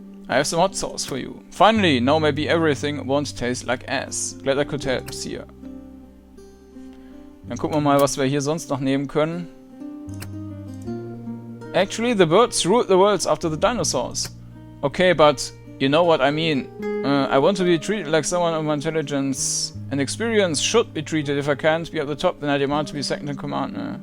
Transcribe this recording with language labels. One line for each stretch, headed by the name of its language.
English: I have some hot sauce for you. Finally, now maybe everything won't taste like ass. Glad I could help, see ya.
German: Dann gucken wir mal, was wir hier sonst noch nehmen können.
English: Actually, the birds ruled the worlds after the dinosaurs. Okay, but you know what I mean. I want to be treated like someone of my intelligence and experience should be treated. If I can't be at the top, then I demand to be second in command.